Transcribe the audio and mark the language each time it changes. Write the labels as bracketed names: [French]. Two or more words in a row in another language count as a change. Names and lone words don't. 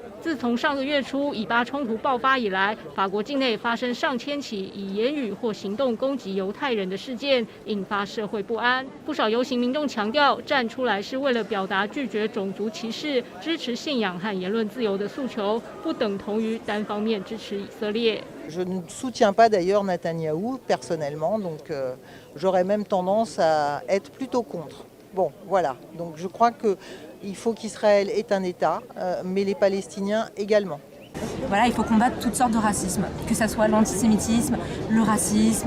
[Chinese] 自从上个月初以巴冲突爆发以来，法国境内发生上千起以言语或行动攻击犹太人的事件，引发社会不安。不少游行民众强调，站出来是为了表达拒绝种族歧视、支持信仰和言论自由的诉求，不等同于单方面支持以色列。 [French] Je ne soutiens pas d'ailleurs Netanyahou personnellement, donc j'aurais même tendance à être plutôt contre. Bon, voilà. Donc je crois qu'il faut qu'Israël ait un État, mais les Palestiniens également. Voilà, il faut combattre toutes sortes de racisme, que ce soit l'antisémitisme, le racisme,